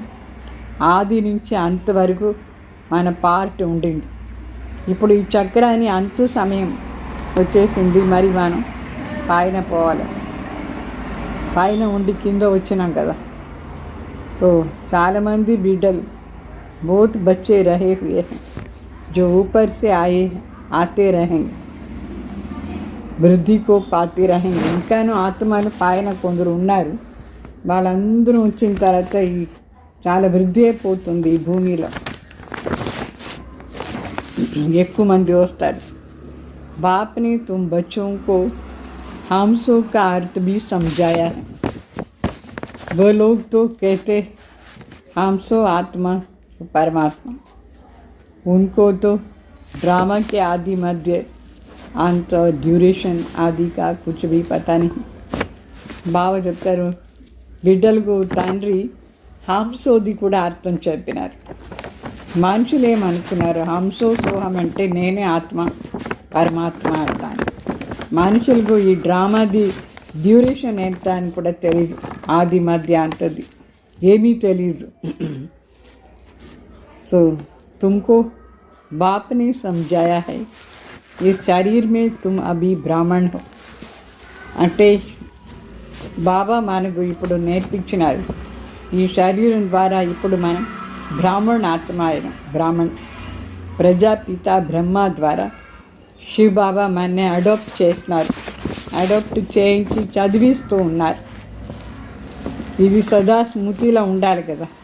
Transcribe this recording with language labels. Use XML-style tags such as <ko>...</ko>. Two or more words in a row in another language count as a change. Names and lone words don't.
<te>ఆది నుంచి అంతవరకు మన పార్ట్ ఉండింది. ఇప్పుడు ఈ చక్రాన్ని అంత సమయం వచ్చేసింది. మరి మనం పైన పోవాలి. పైన ఉండి కింద వచ్చినాం కదా.</te> <hi>तो</hi> <te>చాలామంది బిడ్డలు</te> <hi>बहुत बच्चे रहे हुए हैं जो ऊपर से आते रहेंगे, वृद्धि को पाती रहेंगे.</hi> <te>ఇంకాను ఆత్మలు పైన కొందరు ఉన్నారు. వాళ్ళందరూ వచ్చిన తర్వాత ఈ చాలా వృద్ధి అయిపోతుంది ఈ భూమిలో. ఎక్కువ మంది వస్తారు.</te> <hi>बाप ने तुम बच्चों को हमसो का अर्थ भी समझाया है. वो लोग तो कहते हमसो आत्मा परमात्मा, उनको तो ड्रामा के आदि मध्य अंत और ड्यूरेशन आदि का कुछ भी पता नहीं.</hi> <te>బావ చెప్తారు, బిడ్డలకు తండ్రి హంసోది కూడా అర్థం చెప్పినారు. మనుషులు ఏమనుకున్నారు, హంసో సోహం అంటే నేనే ఆత్మ పరమాత్మ అంటాను. మనుషులకు ఈ డ్రామాది డ్యూరేషన్ ఎంత అని కూడా తెలియదు, ఆది మధ్య అంతది ఏమీ తెలియదు.</te> <hi>तो तुमको बाप ने समझाया है, इस शरीर में तुम अभी ब्राह्मण हो.</hi> <te>అంటే బాబా మనకు ఇప్పుడు నేర్పించినారు, ఈ శరీరం ద్వారా ఇప్పుడు మనం బ్రాహ్మణ ఆత్మ అయినాం. బ్రాహ్మణ్ ప్రజాపిత బ్రహ్మ ద్వారా శివ బాబా మనని అడాప్ట్ చేసినారు. అడాప్ట్ చేయించి చదివిస్తూ ఉన్నారు. ఇది సదా స్మృతిలో ఉండాలి కదా.</te>